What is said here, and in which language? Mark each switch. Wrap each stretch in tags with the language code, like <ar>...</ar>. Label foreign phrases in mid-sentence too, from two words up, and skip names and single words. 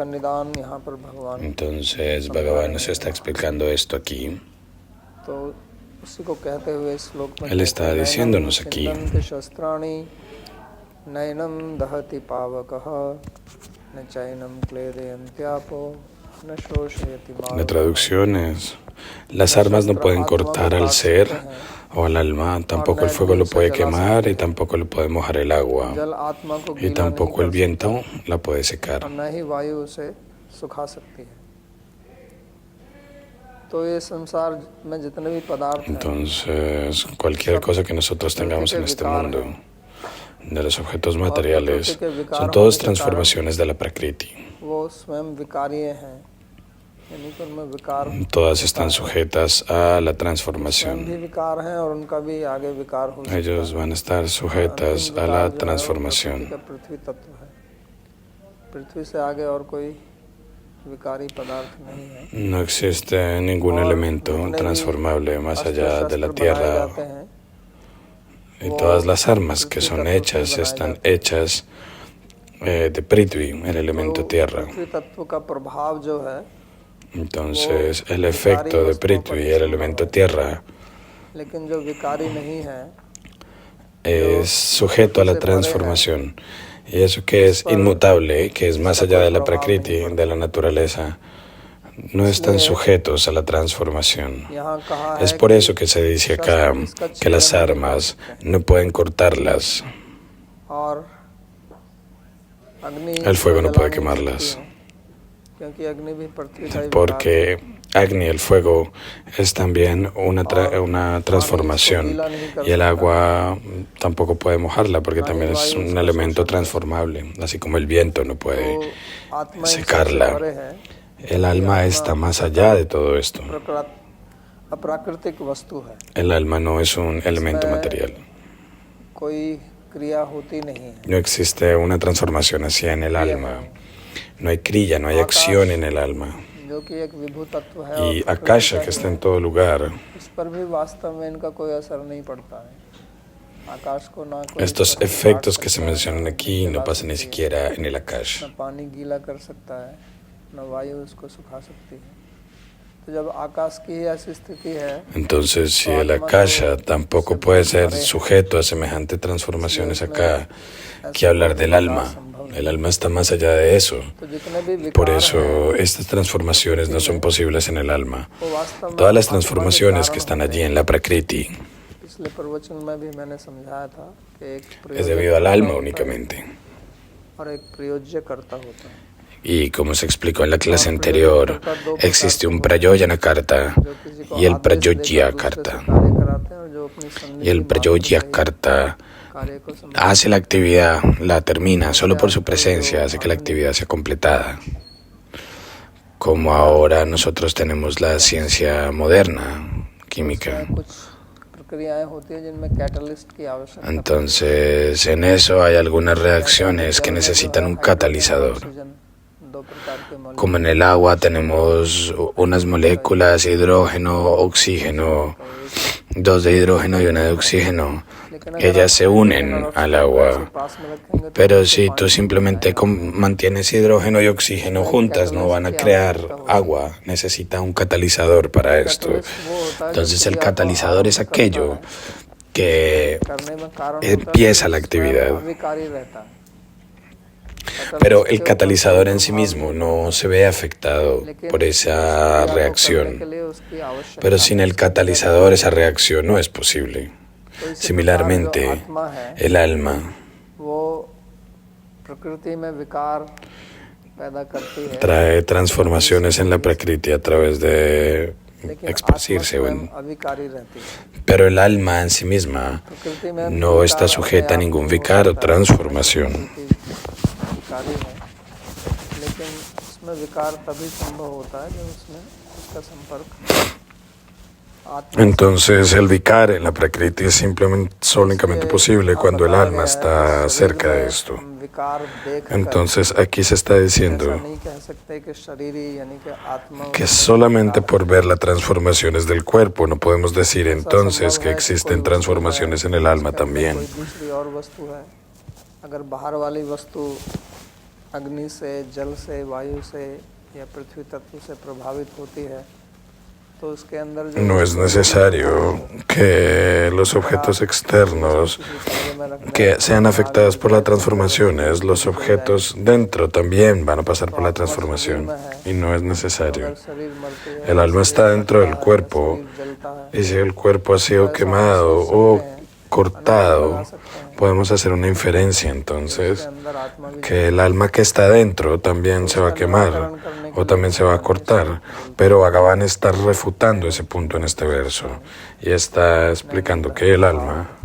<es>Entonces Bhagavan nos está explicando esto aquí.</es> <hi>उसी को कहते हुए इस श्लोक में</hi> <es>Él está diciéndonos aquí,</es> <sa>छिन्दन्ति शस्त्राणि नैनं दहति पावकः न चैनं क्लेदयन्त्यापो न शोषयति</sa> <es>la</es> <sa>मारुतः।</sa> <es>traducción es, las armas no pueden cortar al ser o al alma, tampoco el fuego lo puede quemar y tampoco lo puede mojar el agua</es> <hi>जल आत्मा को</hi> <es>y</es> <hi>गीला नहीं</hi> <es>tampoco el</es> <hi>कर</hi> <es>viento la puede secar.</es> <hi>सकता और न ही वायु उसे सुखा सकती है। तो ये संसार में जितने भी पदार्थ हैं</hi> <es>Entonces, cualquier cosa que nosotros tengamos en este mundo, de los objetos materiales, son todas transformaciones de la Prakriti.</es> <hi>वो स्वयं विकारीय हैं, यानी कि उनमें विकार</hi> <es>Todas están sujetas a la</es> <hi>स्वयं भी</hi> <es>transformación.</es> <hi>विकार हैं और उनका भी आगे विकार हो सकता है।</hi> <es>Ellos van a estar sujetas</es> <hi>अंतिम</hi> <es>a</es> <hi>विकार</hi> <es>la</es> <hi>जो है वो प्रकृति</hi> <es>transformación.</es> <hi>का पृथ्वी तत्व है। पृथ्वी से आगे और कोई विकारी पदार्थ नहीं है।</hi> <es>No existe ningún elemento transformable más allá de la tierra y todas las armas que son hechas están hechas de Prithvi, el elemento tierra.</es> <hi>पृथ्वी तत्व का प्रभाव जो है</hi> <es>Entonces, el efecto de Prithvi, el elemento tierra,</es> <hi>लेकिन जो विकारी नहीं है</hi> <es>es sujeto a la transformación. Y eso que es inmutable, que es más allá de la Prakriti, de la naturaleza, no están sujetos a la transformación.</es> <hi>यहाँ कहा</hi> <es>Es</es> <hi>है</hi> <es>por eso que se dice acá que las armas no pueden cortarlas,</es> <hi>और अग्नि</hi> <es>el fuego no</es> <hi>जला</hi> <es>puede</es> <hi>नहीं</hi> <es>quemarlas,</es> <hi>सकती है, क्योंकि अग्नि भी पृथ्वी का ही विकार है।</hi> <es>porque Agni, el fuego, es también una transformación y el agua tampoco puede mojarla porque también es un elemento transformable, así como el viento no puede</es> <hi>तो आत्मा इन सबसे</hi> <es>secarla.</es> <hi>परे है,</hi> <es>El alma está más allá de todo esto.</es> <hi>अप्राकृतिक वस्तु है,</hi> <es>El alma no es un elemento material.</es> <hi>कोई क्रिया होती नहीं है।</hi> <es>No existe una transformación así en el alma. No hay kriya, no hay acción en el alma.</es> <hi>जो कि एक विभू तत्व है</hi> <es>Y</es> <hi>और</hi> <es>Akasha, que está en todo lugar,</es> <hi>इस पर भी वास्तव में इनका कोई असर नहीं पड़ता है। आकाश को ना कोई</hi> <es>estos</es> <hi>तरह से</hi> <es>efectos</es> <hi>काट</hi> <es>que se</es> <hi>सकता है,</hi> <es>mencionan aquí no</es> <hi>जला</hi> <es>pasan ni</es> <hi>सकती है,</hi> <es>siquiera en el Akash.</es> <hi>न पानी गीला कर सकता है, न वायु उसको सुखा सकती है। तो जब आकाश की ही ऐसी स्थिति है,</hi> <es>Entonces, si el Akasha tampoco puede ser sujeto a semejantes transformaciones acá, que hablar del alma. El alma está más allá de eso.</es> <hi>तो जितने भी</hi> <es>Por</es> <hi>विकार</hi> <es>eso</es> <hi>हैं,</hi> <es>estas transformaciones no son posibles en el alma.</es> <hi>वो वास्तव में</hi> <es>Todas las</es> <hi>आत्मा के</hi> <es>transformaciones</es> <hi>कारण</hi> <es>que están</es> <hi>होते</hi> <es>allí</es> <hi>हैं।</hi> <es>en la Prakriti</es> <hi>पिछले प्रवचन में भी मैंने समझाया था कि एक</hi> <es>es</es> <hi>प्रयोजक</hi> <es>debido al</es> <hi>कर्ता</hi> <es>alma</es> <hi>होता है</hi> <es>únicamente.</es> <hi>और एक प्रयोज्य करता होता है।</hi> <es>Y como se explicó en la clase anterior, existe un</es> <sa>प्रयोजन कर्ता</sa> <hi>जो किसी को</hi> <es>y el</es> <hi>आदेश देकर</hi> <es>Prayoya</es> <hi>दूसरे से</hi> <es>Karta.</es> <hi>कार्य कराते हैं और जो अपनी</hi> <es>Y</es> <hi>सन्निधि</hi> <es>el</es> <hi>मात्र</hi> <es>Prayoya</es> <hi>से ही</hi> <es>Karta</es> <hi>कार्य को संभालते</hi> <es>hace la actividad, la termina, solo por su presencia hace que la actividad sea completada. Como ahora nosotros tenemos la ciencia moderna, química.</es> <hi>हैं। कुछ प्रक्रियाएं होती हैं जिनमें कैटलिस्ट की आवश्यकता</hi> <es>Entonces, en eso hay algunas reacciones que necesitan un catalizador.</es> <hi>ऑक्सीजन, दो प्रकार के मॉलिक्यूल</hi> <es>Como en el agua tenemos unas moléculas, hidrógeno, oxígeno, dos de hidrógeno y una de oxígeno. Ellas se unen al agua.</es> <hi>पास में रखेंगे तो</hi> <es>Pero si tú simplemente mantienes hidrógeno y oxígeno juntas, no van a crear agua. Necesita un catalizador para esto. Entonces el catalizador es aquello que</es> <hi>करने में कारण होता है,</hi> <es>empieza la</es> <hi>स्वयं</hi> <es>actividad.</es> <hi>अविकारी रहता है।</hi> <es>Pero el catalizador en sí mismo no se ve afectado por esa</es> <hi>क्रिया को करने के</hi> <es>reacción.</es> <hi>लिए उसकी आवश्यकता</hi> <es>Pero sin el catalizador esa reacción no es posible.</es> <hi>तो इसी</hi> <es>Similarmente,</es> <hi>प्रकार जो आत्मा है</hi> <es>el alma</es> <hi>वो प्रकृति में विकार पैदा करती है,</hi> <es>trae transformaciones en la Prakriti a través de</es> <hi>लेकिन आत्मा</hi> <es>esparcirse.</es> <hi>स्वयं अविकारी रहती है।</hi> <es>Pero el alma en sí misma</es> <hi>प्रकृति में</hi> <es>no está</es> <hi>विकार</hi> <es>sujeta a</es> <hi>अपने</hi> <es>ningún</es> <hi>आप</hi> <es>vicar o</es> <hi>होता है,</hi> <es>transformación.</es> <hi>प्रकृति विकारी है, लेकिन उसमें विकार तभी संभव होता है जब उसमें उसका संपर्क आत्मा</hi> <es>Entonces el vicar en la Prakriti es simplemente únicamente posible cuando el alma está cerca de esto.</es> <hi>विकार देख</hi> <es>Entonces aquí se está</es> <hi>ऐसा</hi> <es>diciendo</es> <hi>नहीं कह सकते कि शरीरी यानी कि आत्मा</hi> <es>que solamente por ver las transformaciones del cuerpo no podemos decir entonces que existen transformaciones en el alma también.</es> <hi>कोई दूसरी और वस्तु है। अगर बाहर वाली वस्तु अग्नि से, जल से, वायु से या पृथ्वी तत्व से प्रभावित होती है तो उसके अंदर जो</hi> <es>No es necesario que los objetos externos que sean afectados por las transformaciones, los objetos dentro también van a pasar por la transformación y no es necesario. El alma está dentro del cuerpo y si el cuerpo ha sido quemado o cortado, podemos hacer una inferencia entonces que el alma que está dentro también se va a quemar o también se va a cortar, pero Bhagavan está refutando ese punto en este verso y está explicando que el alma,</es>